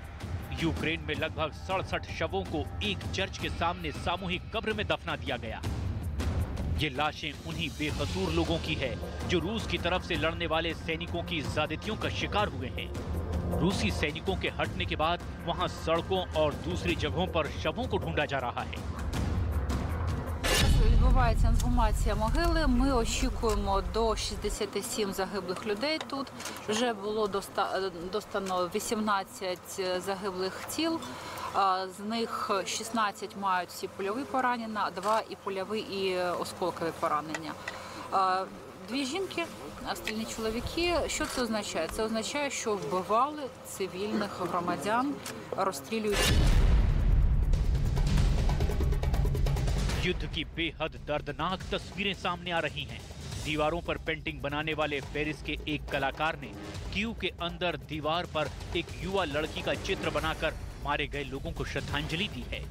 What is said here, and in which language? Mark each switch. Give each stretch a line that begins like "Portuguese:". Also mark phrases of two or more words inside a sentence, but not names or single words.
Hindi: यूक्रेन में लगभग 67 शवों को एक चर्च के सामने सामूहिक कब्र में दफना दिया गया। ये लाशें उन्हीं बेकसूर लोगों की है जो रूस की तरफ से लड़ने वाले सैनिकों की ज्यादतियों का शिकार हुए हैं। रूसी सैनिकों के हटने के बाद वहां सड़कों और दूसरी जगहों पर शवों को ढूंढा जा रहा है।
Ukrainian: Відбувається ексгумація могили. Ми очікуємо до 67 загиблих людей тут. Вже було достано 18 загиблих тіл. З них 16 мають всі польові поранення, 2 і польові, і осколкові поранення. 2 жінки, остальні чоловіки. Що це означає? Це означає, що вбивали цивільних громадян, розстрілюючи.
Hindi: युद्ध की बेहद दर्दनाक तस्वीरें सामने आ रही हैं। दीवारों पर पेंटिंग बनाने वाले पेरिस के एक कलाकार ने कीव के अंदर दीवार पर एक युवा लड़की का चित्र बनाकर मारे गए लोगों को श्रद्धांजलि दी है।